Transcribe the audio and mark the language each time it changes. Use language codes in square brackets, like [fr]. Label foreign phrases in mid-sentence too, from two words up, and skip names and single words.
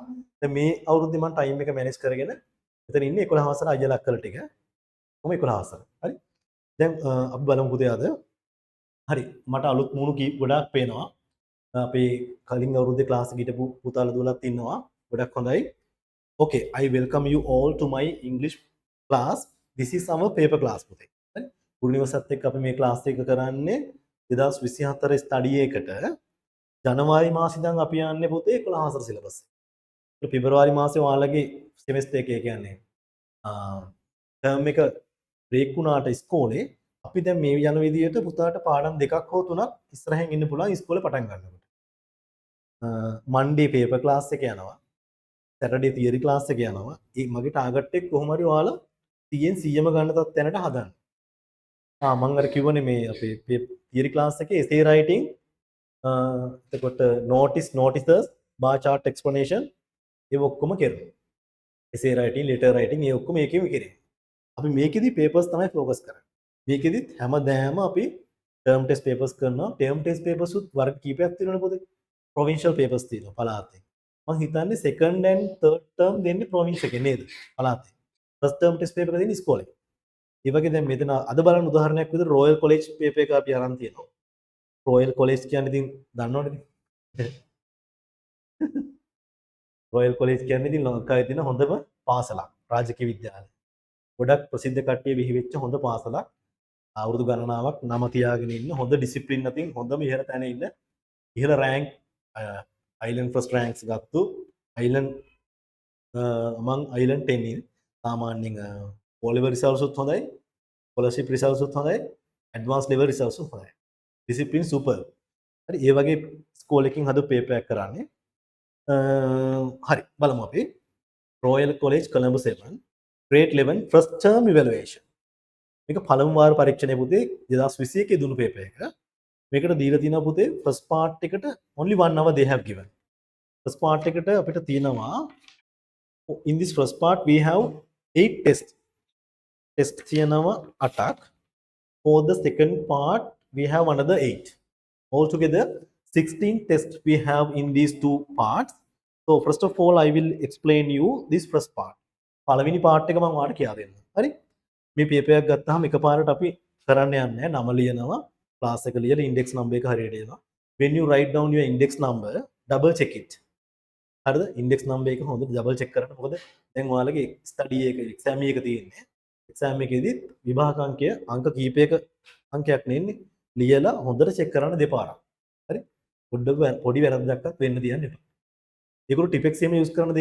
[si] දැන් මේ අවුරුද්දේ මම ටයිම් එක මැනේජ් කරගෙන මෙතන ඉන්නේ 11 හසර අයියලා අක්කලා ටික. කොහොම 11 හසර. හරි? දැන් අපි බලමු පුතේ අද. හරි. මට අලුත් මූණු ගොඩාක් පේනවා. අපේ කලින් අවුරුද්දේ ක්ලාස් එක හිටපු පුතාලා දුවලත් ඉන්නවා. ගොඩක් හොඳයි. [en] Okay, I welcome you all to my English class. This is our paper class [si] පුතේ. හරි? ගුරු නිවසත් එක්ක අපි මේ ක්ලාස් එක කරන්නේ 2024 ස්ටඩි එකට ජනවාරි මාසේ ඉඳන් අපි යන්නේ පුතේ 11 හසර සිලබස් එක. පෙබරවාරි මාසේ ඔයාලගේ සෙමෙස්ටර් එකේ කියන්නේ ටර්ම් එක බ්‍රේක් වුණාට ඉස්කෝලේ අපි දැන් මේ යන විදිහට පුතාට පාඩම් දෙකක් හෝ තුනක් ඉස්සරහින් ඉන්න පුළුවන් ඉස්කෝලේ පටන් ගන්නකොට. [en] Monday paper class [si] එක යනවා. [en] Saturday theory class [si] එක යනවා. ඒ මගේ ටාගට් එක කොහොම හරි ඔයාලා 100න් 100ම ගන්න තැනට හදන්න. මම අර කිව්වනේ මේ අපේ තියරි ක්ලාස් එකේ [en] essay writing [si] එතකොට [en] notices bar chart explanation [si] ඒ ඔක්කොම කරනවා. [en] essay writing, letter writing [si] ඒ ඔක්කොම ඒකෙම කරේ. අපි මේකෙදි papers තමයි [en] focus කරන්නේ. [si] මේකෙදි හැමදාම අපි [en] term test papers [si] කරනවා. [en] term test papers [si] උත් වර්ග කීපයක් තියෙනවනේ පොතේ. [en] provincial papers [si] තියෙනවා පළාතේ. මම හිතන්නේ [en] second and third term [si] දෙන්නේ province එකේ නේද? පළාතේ. [en] first term test paper [si] එක දෙන්නේ ඉස්කෝලේ. ඒ වගේ දැන් මෙතන අද බලන්න උදාහරණයක් විදිහට රොයල් කොලෙජ් පේපර් එක අපි අරන් තියෙනවා. රොයල් කොලෙජ් කියන්නේ ඉතින් දන්නවනේ ඉතින්. රොයල් කොලෙජ් කියන්නේ ඉතින් ලංකාවේ තියෙන හොඳම පාසලක්. රාජකීය විද්‍යාලය. ගොඩක් ප්‍රසිද්ධ කට්ටිය බිහි වෙච්ච හොඳ පාසලක්. අවුරුදු ගණනාවක් නම තියාගෙන ඉන්න හොඳ ඩිසිප්ලින් අතින් හොඳම ඉහළ තැන ඉන්න ඉහළ [en] rank island first [si] රෑන්ක්ස් ගත්තු අයිලන්ඩ් [en] among island 10 in [si] සාමාන්‍යයෙන් [en] O level results [si] උත් හොඳයි [en] scholarship results [si] උත් හොඳයි [en] advanced level results [si] උත් හොඳයි [en] discipline super [si] හරි ඒ වගේ ස්කෝල් එකකින් හදපු පේපර් එකක් කරන්නේ හරි බලමු අපි Royal College Colombo 7 [en] grade 11 first term evaluation [si] මේක පළමු වාර පරීක්ෂණය පුතේ 2021 දුණු පේපර් එක මේකට දීලා තියෙනවා පුතේ [en] first part එකට only 1 hour they have given first part [si] එකට අපිට තියෙනවා [en] in this first part we have 8 tests test [si] තියෙනවා 8ක් [en] for the second part we have another 8 altogether 16 tests we have in these two parts so first of all I will explain you this first part [si] පළවෙනි part එක මම ඔයාලට කියා දෙන්නම් හරි මේ පේපර් එකක් ගත්තාම එකපාරට අපි කරන්න යන්නේ නම ලියනවා ක්ලාස් එක ලියලා [en] index number [si] එක හරියට එනවා when [en] you write down your index number double check it [si] හරිද [en] index number [si] එක හොඳට [en] double check [si] කරන්න මොකද දැන් ඔයාලගේ ස්ටඩි එක එක්සෑම් එක තියෙන්නේ එක්සෑම් එකේදී විභාග අංකය අංක කීපයක අංකයක් නෙන්නේ ලියලා හොඳට චෙක් කරන්න දෙපාරක් හරි පොඩි වැරද්දක්වත් වෙන්න තියන්න එපා ඒගොල්ලෝ ටිපෙක්ස් එහෙම යූස් කරන්න